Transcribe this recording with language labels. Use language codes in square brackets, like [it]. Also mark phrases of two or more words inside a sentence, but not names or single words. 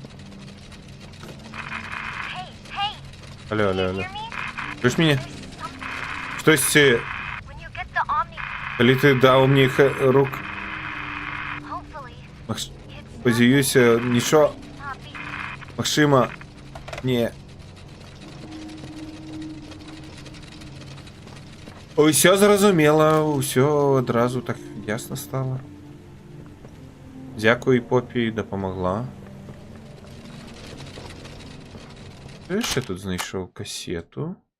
[uk] Алло, алло, алло. Чуєш мене? Хтось... Коли ти дав мені рук... Сподіваюся, нічого... Максима... Не... [be] Усё зразумела, усё адразу так ясно стало. Дзякуй, Поппі, дапамагла. Я яшчэ тут знайшоў кассету.